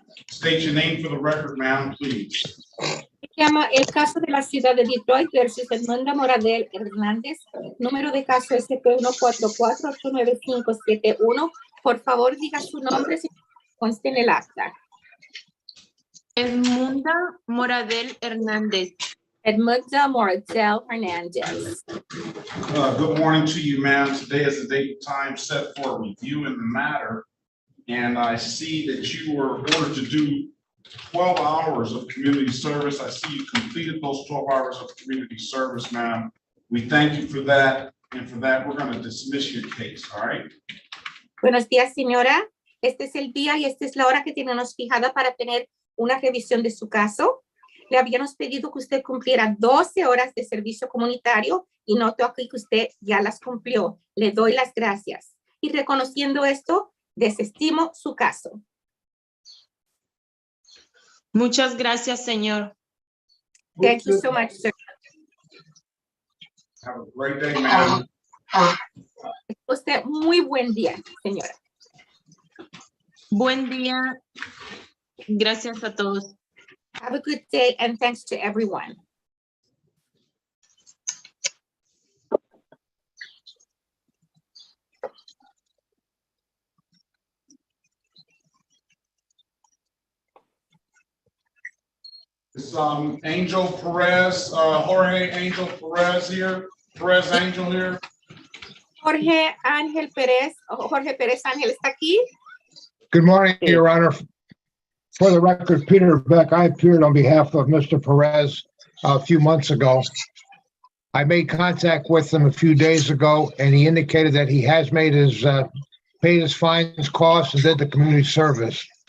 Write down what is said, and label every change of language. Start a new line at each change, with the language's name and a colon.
English: State your name for the record, ma'am, please.
Spanish: Se llama el caso de la ciudad de Detroit versus Edmunda Moradel Hernández. Número de caso SP144-89571. Por favor, diga su nombre si conste en el acta. Edmunda Moradel Hernández. Edmunda Moradel Hernández.
English: Good morning to you, ma'am. Today is the date and time set for review in the matter. And I see that you were ordered to do 12 hours of community service. I see you completed those 12 hours of community service, ma'am. We thank you for that. And for that, we're going to dismiss your case, all right?
Spanish: Buenos días, señora. Este es el día y esta es la hora que tenemos fijada para tener una revisión de su caso. Le habíamos pedido que usted cumpliera 12 horas de servicio comunitario y noto aquí que usted ya las cumplió. Le doy las gracias. y reconociendo esto, desestimo su caso. Muchas gracias, señor.
English: Thank you so much, sir. Have a great day, ma'am.
Spanish: Usted muy buen día, señora. Buen día. Gracias a todos.
English: Have a good day and thanks to everyone. Is Angel Perez, Jorge Angel Perez here? Perez Angel here?
Spanish: Jorge Pérez Ángel está aquí.
English: Good morning, Your Honor. For the record, Peter Beck, I appeared on behalf of Mr. Perez a few months ago. I made contact with him a few days ago, and he indicated that he has made his, paid his fines, costs, and did the community service.